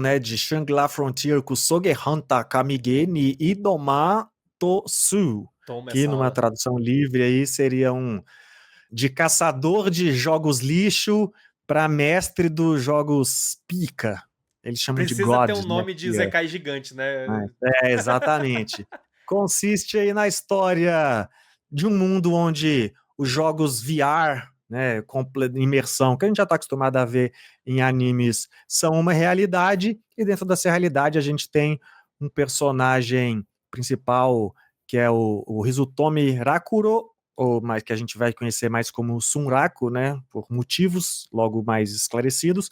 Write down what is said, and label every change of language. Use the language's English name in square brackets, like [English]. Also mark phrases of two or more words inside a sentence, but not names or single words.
[Portuguese] né, de Shangri-La Frontier Kusoge Hanta Kamige ni Idoma Tosu, que numa tradução livre aí seria de caçador de jogos lixo para mestre dos jogos pica. Eles chamam de Precisa ter gods, um nome, né, de Zekai gigante, né? Exatamente. Consiste aí na história de um mundo onde os jogos VR, né, imersão, que a gente já está acostumado a ver em animes, são uma realidade, e dentro dessa realidade a gente tem um personagem principal, que é o Hizutomi Rakuro, ou mais que a gente vai conhecer mais como Sunraku, né, por motivos logo mais esclarecidos.